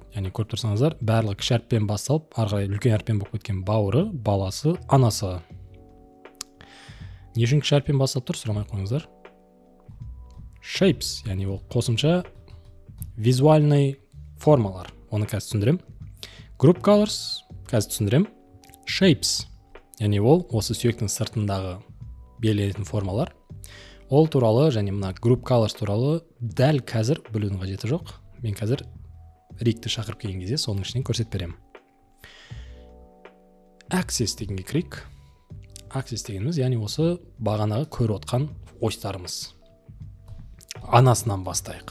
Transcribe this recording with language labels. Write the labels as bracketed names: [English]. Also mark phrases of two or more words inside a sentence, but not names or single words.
[Kazakh] Яғни көріп тұрсаңыздар, барлығы кіші әріппен басталып, ары қарай үлкен әріппен болып кеткен бауыры, баласы, анасы. Не үшін кіші әріппен басталып тұр, сұрамай қойыңыздар. Shapes, яғни ол қосымша визуальный формалар. Оны қазір түсіндірем. [English] Group colors, [Kazakh] қазір түсіндірем. Shapes, яғни ол осы сүйектің сыртындағы белгіленетін формалар. Ол туралы және мына [English] group colors [Kazakh] туралы дәл қазір білудің қажеті жоқ. Мен қазір рикті шақырып келген кезде соның ішінен көрсетіп беремін. Axis дегенге кірейік. Axis дегеніміз, яғни осы бағанағы көріп отқан осьтарымыз. Анасынан бастайық.